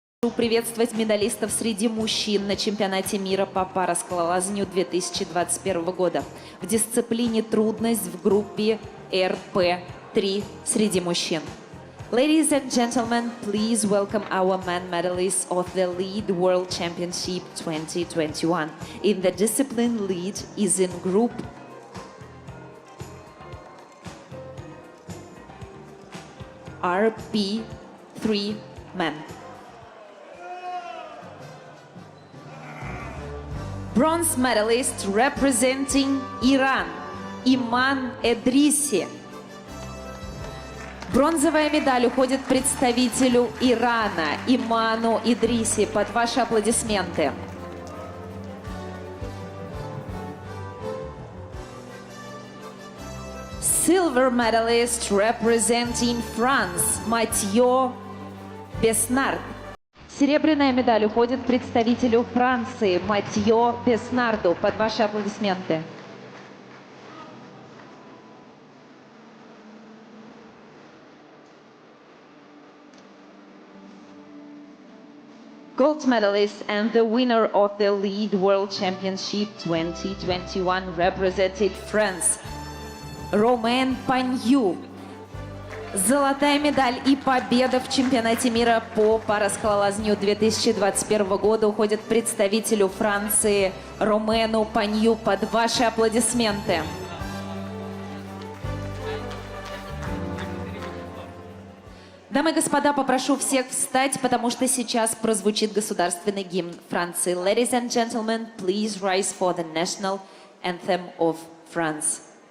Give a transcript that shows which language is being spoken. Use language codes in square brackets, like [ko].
[ru] приветствовать медалистов среди мужчин на чемпионате мира по параскалолазанию 2021 года в дисциплине трудность в группе РП-3 среди мужчин. [en] Ladies and gentlemen, please welcome our men medalists of the Lead World Championship 2021. In the discipline, lead is in group RP3 men. Bronze medalist representing Iran, Иман Эдриси. [ru] Бронзовая медаль уходит представителю Ирана, Иману Идриси. Под ваши аплодисменты. [en] Silver medalist representing France, Матьё Беснард. [ru] Серебряная медаль уходит представителю Франции, Матьё Беснарду. Под ваши аплодисменты. [en] Gold medalist and the winner of the Lead World Championship 2021 represented France, Ромен Панью. [ru] Золотая медаль и победа в чемпионате мира по параскалолазанию 2021 года уходит представителю Франции Ромену Панью. Под ваши аплодисменты. Дамы и господа, попрошу всех встать, потому что сейчас прозвучит государственный гимн Франции. [en] Ladies and gentlemen, please rise for the national anthem of France.